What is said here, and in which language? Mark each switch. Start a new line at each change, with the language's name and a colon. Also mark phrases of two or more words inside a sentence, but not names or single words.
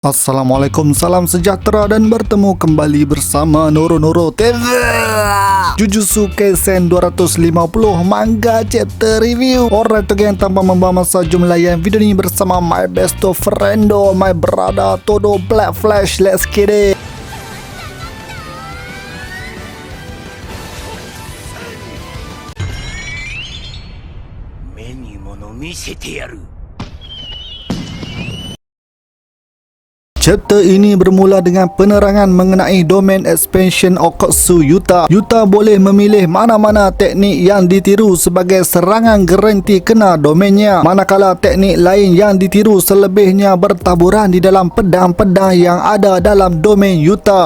Malay: Assalamualaikum, salam sejahtera dan bertemu kembali bersama Noro TV.
English: Jujutsu Kaisen 250 manga chapter review. Alright, again,
Malay: tanpa membuang masa, jom layan video ini bersama
English: my best friendo, my brother Todo Black Flash. Let's get it.
Japanese: 目に物見せてやる。
Malay: Chapter ini bermula dengan penerangan mengenai
English: domain expansion
Malay: Okotsu Yuta. Yuta boleh memilih mana-mana teknik yang ditiru sebagai serangan garanti kena domainnya, manakala teknik lain yang ditiru selebihnya bertaburan di dalam pedang-pedang yang ada dalam domain Yuta.